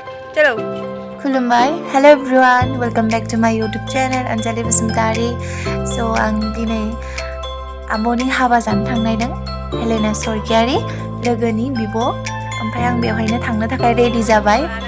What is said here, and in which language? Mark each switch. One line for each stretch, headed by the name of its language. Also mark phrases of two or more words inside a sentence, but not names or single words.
Hindi: चलो
Bodo: खुलुमबाय
English: hello everyone welcome back to my YouTube channel
Bodo: अनजालि बसुमतारी सो आं दिनै आब'नि हाबा जानो थांनायदों हेलेना सरगियारि लोगोनि बिब' ओमफ्राय आं बेवहायनो थांनो थाखाय रेडि जाबाय